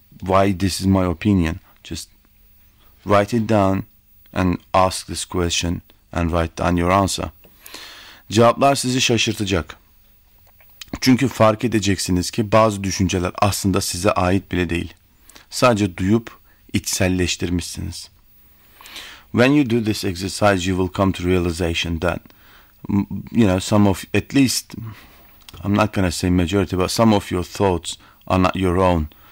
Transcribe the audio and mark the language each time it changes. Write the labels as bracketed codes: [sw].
[en] Why this is my opinion? Just write it down and ask this question and write down your answer. [tr] Cevaplar sizi şaşırtacak. Çünkü fark edeceksiniz ki bazı düşünceler aslında size ait bile değil. Sadece duyup içselleştirmişsiniz. [en] When you do this exercise, you will come to realization that, you know, some of, at least, I'm not going to say majority, but some of your thoughts are not your own.